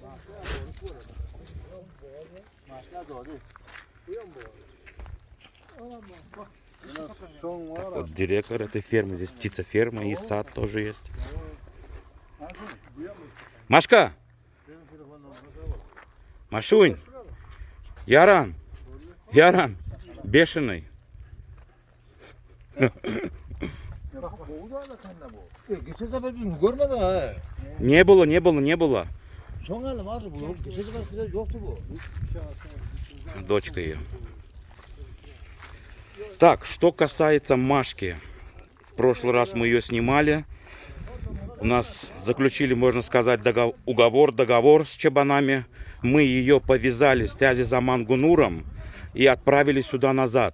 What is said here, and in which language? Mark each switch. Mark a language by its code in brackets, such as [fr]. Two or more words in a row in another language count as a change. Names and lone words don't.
[ru] Так, вот директор этой фермы. Здесь птицеферма и сад тоже есть. Машка! Машунь! Яран! Яран! Бешеный! [tr] Geçen sefer bir görmedin ha. [ru] Не было, не было, не было. [tr] Son hali vardı bu. Geçen sefer size yoktu bu. [ru] Дочка ее. Так, что касается Машки. В прошлый раз мы ее снимали. У нас заключили, можно сказать, договор с чабанами. Мы ее повязали с Тязи-Заман Гунуром и отправили сюда назад.